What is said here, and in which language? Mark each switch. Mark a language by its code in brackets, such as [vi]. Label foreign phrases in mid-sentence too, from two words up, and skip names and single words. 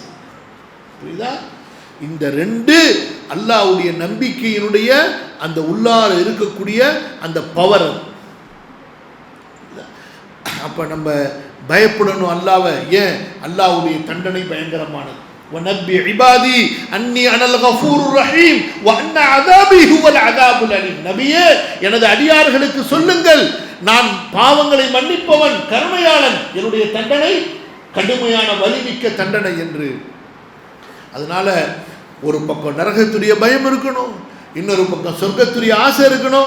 [ta] புரியுதா? இந்த 2 அல்லாஹ்வுடைய நம்பிக்கையினுடைய அந்த உள்ளார இருக்கக்கூடிய அந்த பவர். அப்ப நம்ம பயப்படணும் அல்லாஹ்வை. ஏன்? அல்லாஹ்வுடைய தண்டனை பயங்கரமானது. [ar] وَنَبِّ عِبَادِي أَنِّي أَنَا الْغَفُورُ الرَّحِيمُ وَأَنَّ عَذَابِي هُوَ الْعَذَابُ الْأَلِيمُ. [ta] நபியே, எனது அடியார்களுக்கு சொல்லுங்கள், நான் பாவங்களை மன்னிப்பவன், கருணையாளன், என்னுடைய தண்டனை கடுமையான வலிமிக்க தண்டனை என்று. அதனால ஒரு பக்கம் நரகத்துடைய பயம் இருக்கணும், இன்னொரு பக்கம் சொர்க்கத்துடைய ஆசை இருக்கணும்.